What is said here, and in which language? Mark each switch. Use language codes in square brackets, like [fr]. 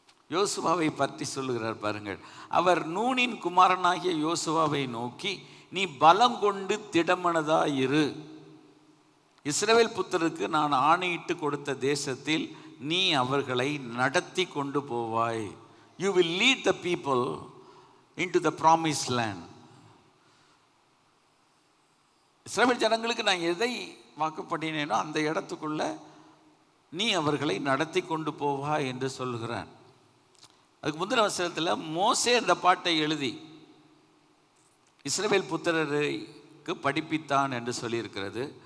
[ta] யோசுவாவை பற்றி சொல்லுகிறார் பாருங்கள். அவர் நூனின் குமாரனாகிய யோசுவாவை நோக்கி, நீ பலம் கொண்டு திடமனதாயிரு, இஸ்ரவேல் புத்திரருக்கு நான் ஆணையிட்டு கொடுத்த தேசத்தில் நீ அவர்களை நடத்தி கொண்டு போவாய். [en] You will lead the people into the promised land. [ta] இஸ்ரவேல் ஜனங்களுக்கு நான் எதை வாக்கு பண்ணினேனோ அந்த இடத்துக்குள்ள நீ அவர்களை நடத்தி கொண்டு போவா என்று சொல்கிறான். அதுக்கு முந்தின வசனத்தில் மோசே அந்த பாட்டை எழுதி இஸ்ரவேல் புத்திரருக்கு படிப்பித்தான் என்று சொல்லியிருக்கிறது.